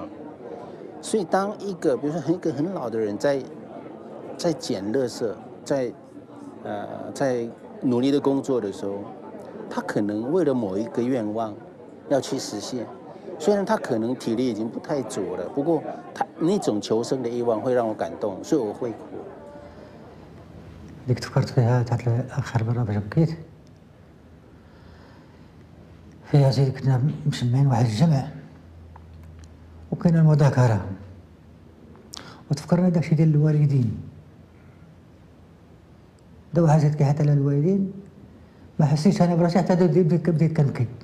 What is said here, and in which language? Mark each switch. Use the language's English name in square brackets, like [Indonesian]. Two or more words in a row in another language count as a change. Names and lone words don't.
[Chinese] 所以当一个比如说一个很老的人在捡垃圾，在努力的工作的时候，他可能为了某一个愿望要去实现。虽然他可能体力已经不太足了，不过他那种求生的欲望会让我感动，所以我会哭。 [Arabic] اللي تفكرت فيها تاع آخر مرة باش بكيت فيها زي كنا مجمعين واحد الجمع وكاين المذاكرة وتفكرنا داكشي ديال الوالدين داو حاجات كيحط على الوالدين ما حسيتش أنا براسي حتى بديت كنبكي